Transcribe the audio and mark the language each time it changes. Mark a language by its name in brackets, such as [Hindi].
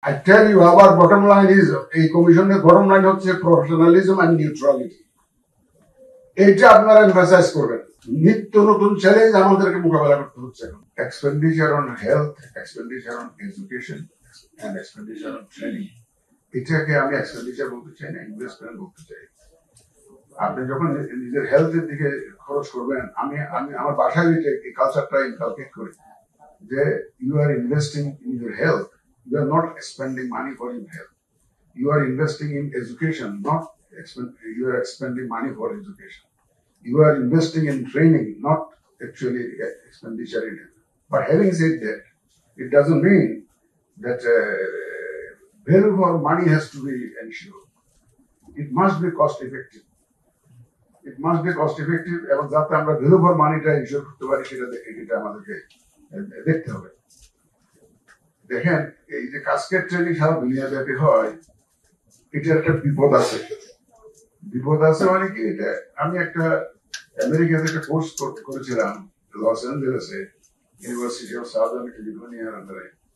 [English] I tell you, our bottom line is [Bangla] এই কমিশনের [English] bottom line [Bangla] হচ্ছে [English] Professionalism and neutrality. [Bangla] এটা আপনারা এমফাসাইজ করবেন। নিত্য নতুন চ্যালেঞ্জ আমাদেরকে মোকাবেলা করতে হচ্ছে এখন। [English] expenditure on health, expenditure on education and expenditure on training, [Bangla] এটাকে আমি এক্সপেন্ডিচার বলতে চাই না, ইনভেস্টমেন্ট বলতে চাই। আপনি যখন নিজের হেলথের দিকে খরচ করবেন, আমি আমার বাসায় এই কালচারটা ইনকালকেট করি যে [English] You are investing in your health, you are not spending money for your health. You are investing in education, not you are expending money for education. You are investing in training, not actually expenditure in it. But having said that, it doesn't mean that value for money has to be ensured. It must be cost effective. It must be cost effective, [Bangla] এবং যাতে আমরা [English] value for money [Bangla] টা ensure করতে পারি সেটা আমাদেরকে দেখতে হবে। দেখেন, এই যে কাস্কেড ট্রেনিং সারা দুনিয়াব্যাপী হয়, এটার একটা বিপদ আছে। বিপদ আছে মানে কি, এটা আমি একটা আমেরিকাতে একটা কোর্স করেছিলাম লস অ্যাঞ্জেলেসে, ইউনিভার্সিটি অফ সাউদার্ন ক্যালিফোর্নিয়ার আন্ডারে।